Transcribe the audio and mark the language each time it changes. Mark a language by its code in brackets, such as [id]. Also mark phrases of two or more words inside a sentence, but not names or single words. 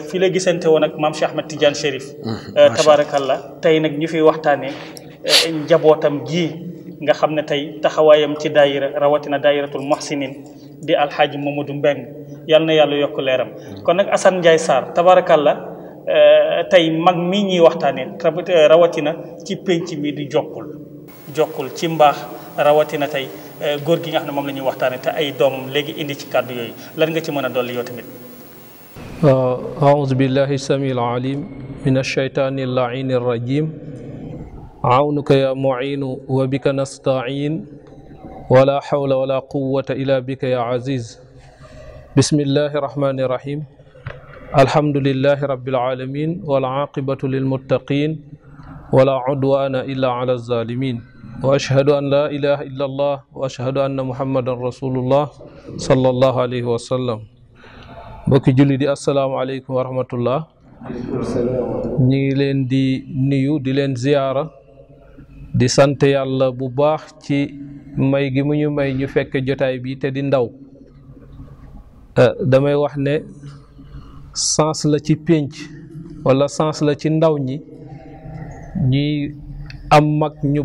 [wo] fii la gisante woon ak maam Cheikh Ahmed Tidiane Chérif tabarakallah tey nag ñu fiy waxtaanee njabootam gi nga xam ne tey taxawaayam ci daayira rawatina daayiratul muhsinin di alxaaji Mamadou Mbeng yal na yàlla yokk leeram kon nag Assane Ndiaye Sarr tabarakallah tey mag mii ñuy waxtaanee rawatina ci penc mi di jokkul ci mbaax rawatina tey góor gi nga xam ne moom la ñuy waxtaanee te ay doomam léegi indi ci kàddu yooyu lan nga ci mën a dolli yow tamit. [ar] أعوذ بالله السميع العليم من الشيطان اللعين الرجيم عونك يا معين وبك نستعين ولا حول ولا قوة إلا بك يا عزيز بسم الله الرحمن الرحيم الحمد لله رب العالمين والعاقبة للمتقين ولا عدوان إلا على الظالمين وأشهد أن لا إله إلا الله وأشهد أن محمد رسول الله صلى الله عليه وسلم بك جلدي السلام عليكم ورحمة الله [wo] ñi leen di nuyu di leen ziyaara di sant yàlla bu baax ci may gi mu ñu may ñu fekk jotaay bi te di ndaw damay wax ne sens la ci pénc wala sens la ci ndaw ñi ñuy am mag ñu